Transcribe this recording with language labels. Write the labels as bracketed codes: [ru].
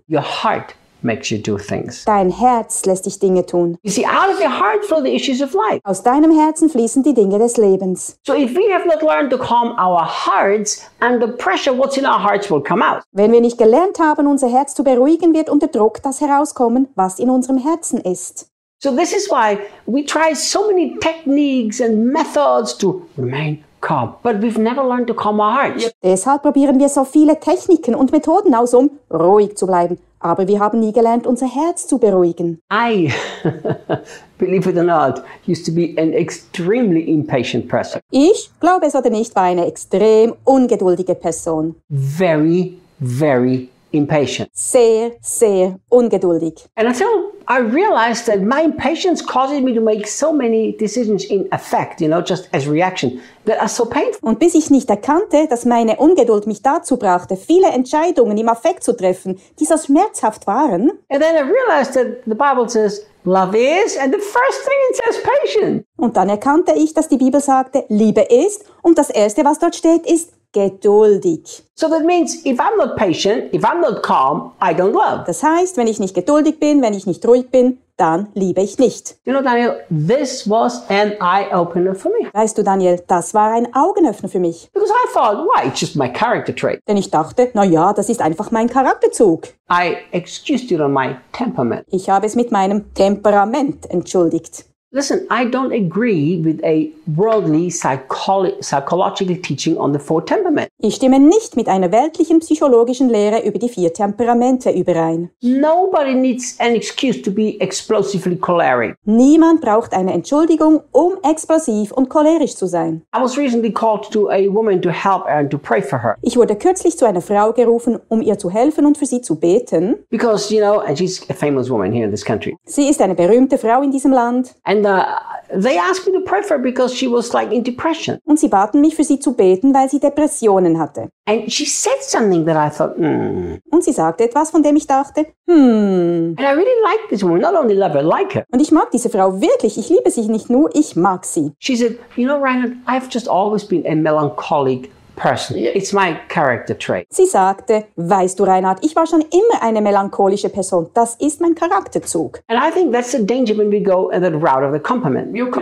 [en] Your heart makes you do things. [de] Dein Herz lässt dich Dinge tun. [en] You see, out of your heart flow the issues of life. [de] Aus deinem Herzen fließen die Dinge des Lebens. [en] So if we have not learned to calm our hearts, and the pressure what's in our hearts will come out. [de] Wenn wir nicht gelernt haben, unser Herz zu beruhigen, wird unter Druck das herauskommen, was in unserem Herzen ist. [en] So this is why we try so many techniques and methods to remain calm, but we've never learned to calm our hearts. [de] Deshalb probieren wir so viele Techniken und Methoden aus, um ruhig zu bleiben. Aber wir haben nie gelernt, unser Herz zu beruhigen. [en] I, believe it or not, used to be an extremely impatient person. [de] Ich, glaube es oder nicht, war eine extrem ungeduldige Person. [en] Very, very impatient. [de] Sehr, sehr ungeduldig. [en] And until I realized that my impatience causes me to make so many decisions in effect, you know, just as reaction, that are so painful. [de] Und bis ich nicht erkannte, dass meine Ungeduld mich dazu brachte, viele Entscheidungen im Affekt zu treffen, die so schmerzhaft waren. [en] And then I realized that the Bible says, love is, and the first thing it says, patience. [de] Und dann erkannte ich, dass die Bibel sagte, Liebe ist, und das Erste, was dort steht, ist geduldig. [en] So that means if I'm not patient, if I'm not calm, I don't love. [de] Das heißt, wenn ich nicht geduldig bin, wenn ich nicht ruhig bin, dann liebe ich nicht. [en] You know, Daniel, this was an eye-opener for me. [de] Weißt du, Daniel, das war ein Augenöffner für mich. [en] Because I thought, why, it's just my character trait. [de] Denn ich dachte, na ja, das ist einfach mein Charakterzug. [en] I excused it on my temperament. [de] Ich habe es mit meinem Temperament entschuldigt. [en] Listen, I don't agree with a worldly psychological teaching on the four temperaments. [de] Ich stimme nicht mit einer weltlichen psychologischen Lehre über die vier Temperamente überein. [en] Nobody needs an excuse to be explosively choleric. [de] Niemand braucht eine Entschuldigung, um explosiv und cholerisch zu sein. [en] I was recently called to a woman to help her and to pray for her. [de] Ich wurde kürzlich zu einer Frau gerufen, um ihr zu helfen und für sie zu beten. [en] Because, you know, and she's a famous woman here in this country. [de] Sie ist eine berühmte Frau in diesem Land. [en] And they asked me to pray for her because she was like in depression. [de] Und sie baten mich für sie zu beten, weil sie Depressionen hatte. [en] And she said something that I thought, [de] Und sie sagte etwas, von dem ich dachte, [en] And I really like this woman, not only love her, like her. [de] Und ich mag diese Frau wirklich, ich liebe sie nicht nur, ich mag sie. [en] She said, you know, Reinhard, I've just always been a melancholic person. It's my character trait. [de] Sie sagte, weißt du, Reinhard, ich war schon immer eine melancholische Person. Das ist mein Charakterzug. [en] And I think that's the danger when we go in that route of the compliment.